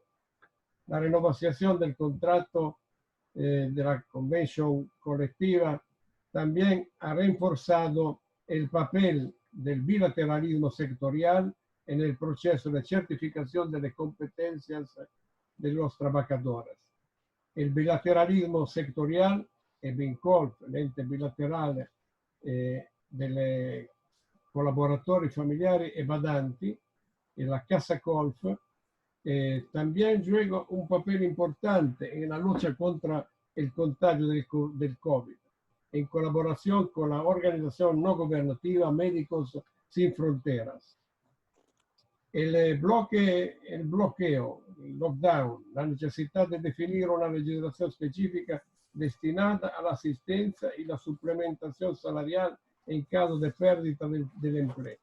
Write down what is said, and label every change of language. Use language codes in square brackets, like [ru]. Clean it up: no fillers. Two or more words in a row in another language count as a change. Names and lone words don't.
[es] La renovación del contrato de la convención colectiva también ha reforzado el papel del bilateralismo sectorial en el proceso de certificación de las competencias de los trabajadores. El bilateralismo sectorial, el BINCOLF, el ente bilateral [it] dei collaboratori familiari e badanti, [es] y la Casa Colf, también juega un papel importante en la lucha contra el contagio del COVID, en colaboración con la organización no gobernativa Médicos Sin Fronteras. El bloqueo, el lockdown, la necesidad de definir una legislación específica destinada a la asistencia y la suplementación salarial en caso de pérdida del empleo.